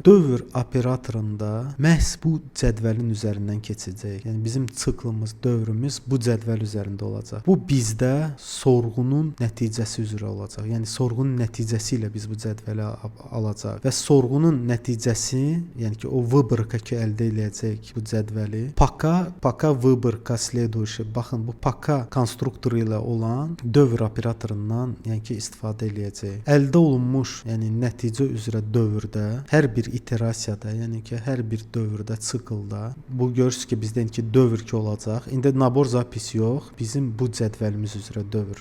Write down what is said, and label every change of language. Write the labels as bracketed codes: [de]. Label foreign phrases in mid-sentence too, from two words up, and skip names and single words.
[az] Dövr operatorunda məhz bu cədvəlin üzərindən keçəcək. Yəni bizim siklımız, dövrümüz bu cədvəl üzərində olacaq. Bu bizdə sorğunun nəticəsi üzrə olacaq. Yəni sorğunun nəticəsi ilə biz bu cədvəli alacaq və sorğunun nəticəsi, yəni ki o vыборка ki əldə edəcək bu cədvəli, [ru] пока выборка следующий. [az] Baxın bu пока konstruktoru ilə olan dövr operatorundan, yəni ki istifadə edəcək. Əldə olunmuş, yəni nəticə üzrə dövrdə hər bir iterasiyada, yəni ki hər bir dövrdə siklda bu görürsüz ki bizdən ki dövr ki olacaq. İndi [ru] набор запись [az] yox, bizim bu cədvəlimiz üzrə dövr.